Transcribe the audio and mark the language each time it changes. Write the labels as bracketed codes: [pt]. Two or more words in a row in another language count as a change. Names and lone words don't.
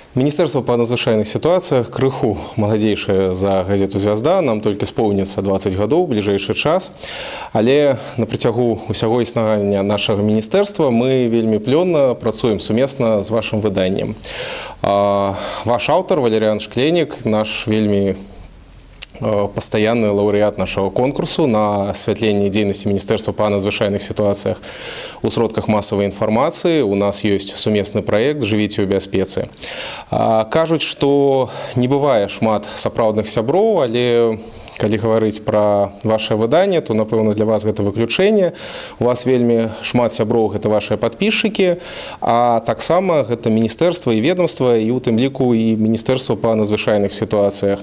[be] Міністерства па надзвычайных сітуацыях крыху маладзейшае за газету «Звязда». Нам толькі споўніцца 20 гадоў, бліжэйшы час. Але на працягу ўсяго існавання нашага міністэрства мы вельмі плённа працуем сумесна з вашым выданнем. Ваш аўтар Валерыян Шклейнік, наш вельмі [ru] постоянный лауреат нашего конкурсу на освятление деятельности Министерства по надзвычайных ситуациях [be] у сродках [ru] массовой информации. У нас есть [be] сумесный проект «Живите у бяспецы». Кажуць, что не бывае шмат сапраўдных сяброў, але калі гаварыць пра ваше выданне, то, напэўна, для вас гэта выключэнне. У вас вельмі шмат сяброў, гэта вашыя падпісчыкі, а таксама гэта міністэрства і ведомства, і у тым ліку і Міністэрства па надзвычайных сітуацыях.